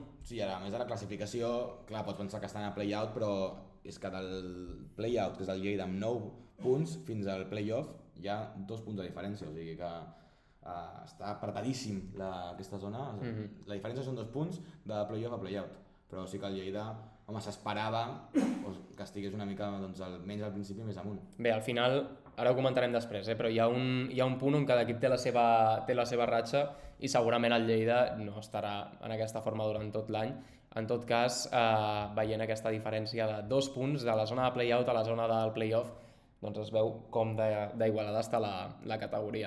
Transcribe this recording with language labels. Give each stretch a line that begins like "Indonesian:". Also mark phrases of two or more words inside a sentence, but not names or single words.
Catalan: Sí, a més de la classificació, clar, pots pensar que estan a play-out, però és que del play-out, que és el Lleida amb 9 punts, fins al play-off hi ha 2 punts de diferència, o sigui que està apretadíssim aquesta zona. La diferència són 2 punts de play-off a play-out, però sí que el Lleida, home, s'esperava que estigués una mica, doncs, menys al principi més amunt. Bé, al final, ara ho comentarem després, però hi ha un punt on cada equip té la seva ratxa i segurament el Lleida no estarà en aquesta forma durant tot l'any. En tot cas, veient aquesta diferència de 2 punts de la zona de play-out a la zona del play-off, doncs es veu com d'igualada està la categoria.